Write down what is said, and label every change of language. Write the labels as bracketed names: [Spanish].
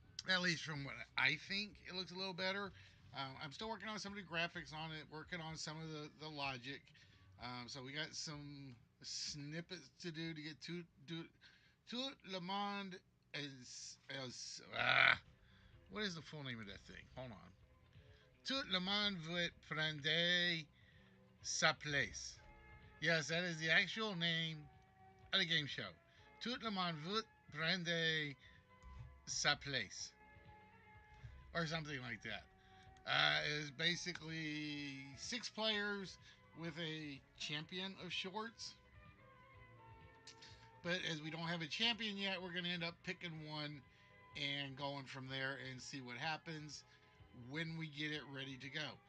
[English] At least from what I think, it looks a little better. I'm still working on some of the graphics on it, working on some of the logic. So we got some snippets to do to get tout le monde as what is the full name of that thing? Hold on. [French] Tout le monde veut prendre sa place. [English] Yes, that is the actual name of the game show. [French] Tout le monde veut prendre sa place. [English] Or something like that. It is basically 6 players with a champion of shorts. But as we don't have a champion yet, we're going to end up picking one and going from there and see what happens when we get it ready to go.